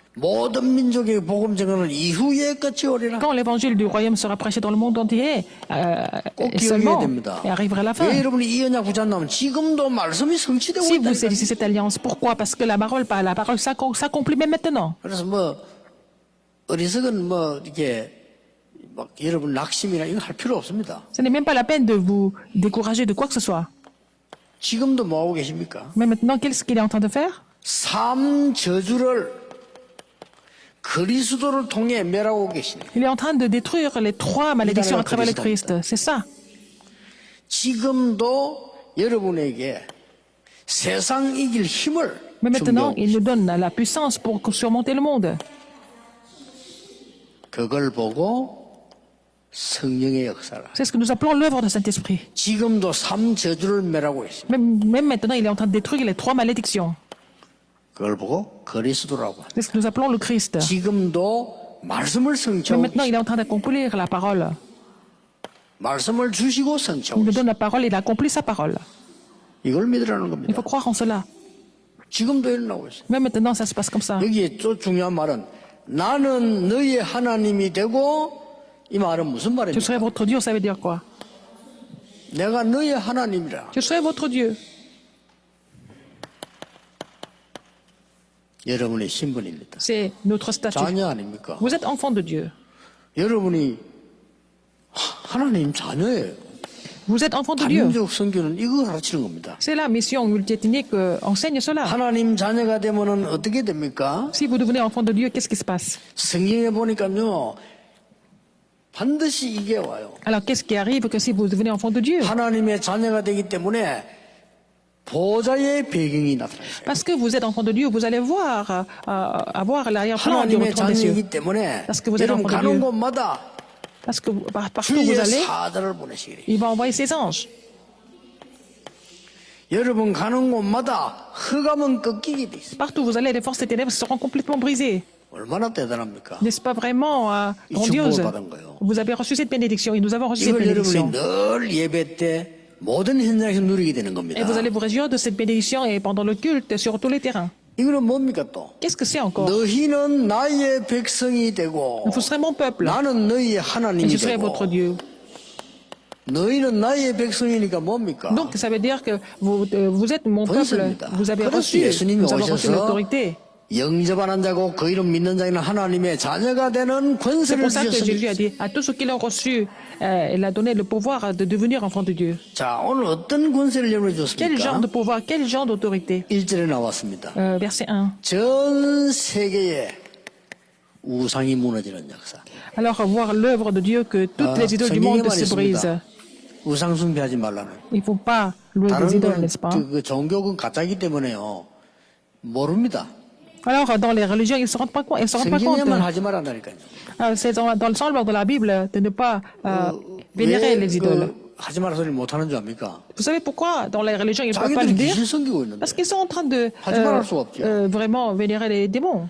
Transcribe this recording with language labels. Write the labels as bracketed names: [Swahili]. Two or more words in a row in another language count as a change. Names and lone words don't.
[Korean] 모든 민족의 복음 전하는 이후에 끝이 오리라. [French] Quand l'évangile du royaume sera prêché dans le monde entier, [Korean] 꼭 [French] et [Korean] 기억해야 [French] seulement, [Korean] 됩니다. [French] et arrivera la fin. [Korean] 왜 여러분이 이 언약 붙잡냐면 지금도 말씀이 성취되고 [French] Si vous [Korean] 있다니까. [French] saisissez cette alliance, pourquoi? Parce que la parole s'accomplit même maintenant. [Korean] 그래서 뭐 어리석은 뭐 이렇게 막 여러분 낙심이나 이거 할 필요 없습니다. [French] Ce n'est même pas la peine de vous décourager de quoi que ce soit. [Korean] 지금도 뭐 하고 계십니까? [French] Mais maintenant, qu'est-ce qu'il est en train de faire? [Korean] 삼 저주를 그리스도를 통해 멸하고 계시네. [French] Il est en train de détruire les 3 malédictions à travers le Christ. C'est ça. [Korean] 지금도 여러분에게 세상 이길 힘을 [French] Mais maintenant, [Korean] 준비하고 [French] il nous donne la puissance pour surmonter le monde. [Korean] 그걸 보고 성령의 역사를 [French] C'est ce que nous appelons l'œuvre du Saint-Esprit. [Korean] 지금도 삼 저주를 멸하고 있습니다. [French] Même maintenant, il est en train de détruire les 3 malédictions. [Korean] 그걸 보고 그리스도라고. [French] C'est ce que nous appelons le Christ. [Korean] 지금도 말씀을 [French] Mais [Korean] 성취하고 [French] maintenant, il est en train d'accomplir la parole. [Korean] 말씀을 주시고 [French] Il [Korean] 성취하고 [French] nous donne la parole, il accomplit sa parole. [Korean] 이걸 믿으라는 [French] Il [Korean] 겁니다. [French] faut croire en cela. [Korean] 지금도 일어나고 있어요. [French] Même maintenant, ça se passe comme ça. [Korean] 여기에 또 중요한 말은 나는 너의 하나님이 되고 이 말은 무슨 [French] Je [Korean] 말입니까? [French] serai votre Dieu, ça veut dire quoi? [Korean] 내가 너의 하나님이라. [French] Je serai votre Dieu. [Korean] 여러분의 신분입니다. [French] C'est notre statut. [Korean] 자녀 아닙니까? [French] Vous êtes enfant de Dieu. [Korean] 여러분이 하나님 자녀예요. [French] Vous êtes enfant de Dieu. [Korean] 다민족 선교는 이거 가르치는 겁니다. [French] C'est la mission multiethnique enseigne cela. [Korean] 하나님 자녀가 되면은 어떻게 됩니까? [French] Si vous devenez enfant de Dieu, qu'est-ce qui se passe? [Korean] 성경에 보니까요. 반드시 이게 와요. [French] Alors, qu'est-ce qui arrive que si vous devenez enfant de Dieu? [Korean] 하나님의 자녀가 되기 때문에 보좌의 배경이 나타나요. [French] Parce que vous êtes enfant de Dieu, vous allez voir, avoir l'arrière-plan du [Korean] 하나님의 [French] retour des cieux. [Korean] 자녀이기 때문에 [French] Parce que vous êtes [Korean] 여러분 [French] enfant de [Korean] 가는 [French] Dieu. [Korean] 곳마다 [French] Parce que partout où [Korean] 주의 [French] vous allez, [Korean] 사자를 보내시기를. [French] il va envoyer ses anges. [Korean] 여러분 가는 곳마다 흑암은 꺾이게 돼 있어요. [French] Partout où vous allez, les forces des ténèbres seront complètement brisées. [Korean] 얼마나 대단합니까? [French] N'est-ce pas vraiment [Korean] 이 [French] grandiose? [Korean] 축복을 받은 거예요. [French] Vous avez reçu cette bénédiction et nous avons reçu cette [Korean] 이걸 [French] bénédiction. [Korean] 여러분이 늘 예배 때 모든 현장에서 누리게 되는 겁니다. [French] Et vous allez vous réjouir de cette bénédiction et pendant le culte sur tous les terrains. [Korean] 이거는 뭡니까 또? [French] Qu'est-ce que c'est encore? [Korean] 너희는 나의 백성이 되고 [French] Vous serez mon peuple [Korean] 나는 너희의 [French] et [Korean] 하나님이 [French] je serai votre [Korean] 되고 [French] Dieu. [Korean] 너희는 나의 백성이니까 뭡니까? [French] Donc ça veut dire que vous êtes mon peuple. [Korean] 권세입니다. [French] Vous avez [Korean] 그래서 [French] reçu, [Korean] 예수님이 [French] nous avons reçu [Korean] 오셔서 [French] l'autorité. [Korean] 영접하는 자고 그 이름 믿는 자에는 하나님의 자녀가 되는 [French] C'est [Korean] 권세를 [French] pour ça que Jésus a [Korean] 주셨습니다. [French] dit à tous ceux qui l'ont reçu, il a donné le pouvoir de devenir enfant de Dieu. [Korean] 자, 오늘 어떤 권세를 여러분이 [French] Quel genre [Korean] 줬습니까? [French] de pouvoir, quel genre d'autorité? [Korean] 1절에 나왔습니다. [French] Verset 1. [Korean] 전 세계에 우상이 무너지는 역사. [French] Alors, voir l'œuvre de Dieu que toutes les idoles du monde [Korean] 성경에만 [French] se brisent. [Korean] 있습니다. 우상 숭배하지 말라는. [French] Il ne faut pas louer [Korean] 다른 [French] des idoles, n'est-ce pas? [Korean] 그 종교는 가짜이기 때문에요. 모릅니다. [French] Alors, dans les religions, ils ne se rendent pas compte. Ils se rendent pas compte. [Korean] 성경에만 하지 말란다니까요. [French] C'est dans le semble de la Bible de ne pas vénérer les idoles. [Korean] 하지 말라 소리를 못하는 줄 압니까? [French] Vous savez pourquoi dans les religions ils ne peuvent pas le [Korean] 자기들이 [French] dire? [Korean] 귀신 섬기고 있는데. [French] Parce qu'ils sont en train de [Korean] 하지 말할 수가 없죠. [French] vraiment vénérer les démons.